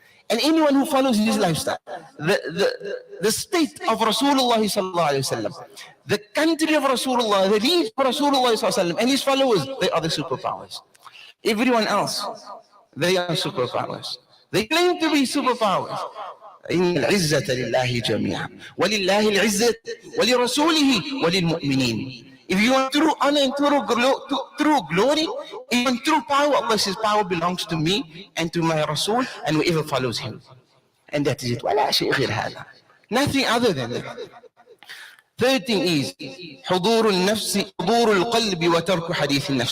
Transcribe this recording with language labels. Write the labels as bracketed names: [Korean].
[English] And anyone who follows his lifestyle, the state of Rasulullah sallallahu alaihi wasallam, the country of Rasulullah, the religion of Rasulullah sallallahu alaihi wasallam, and his followers, they are the superpowers. Everyone else, they are superpowers. They claim to be superpowers. [Arabic] إن العزة لله جميعا ولله العزة ولرسوله وللمؤمنين. [English] If you want true honor and true glory, if you want true power, Allah says power belongs to me and to my Rasul and whoever follows him. And that is it. [Arabic] ولا شيء غير هذا. [English] Nothing other than that. Third thing is [Arabic] حضور النفس حضور القلب وترك حديث النفس.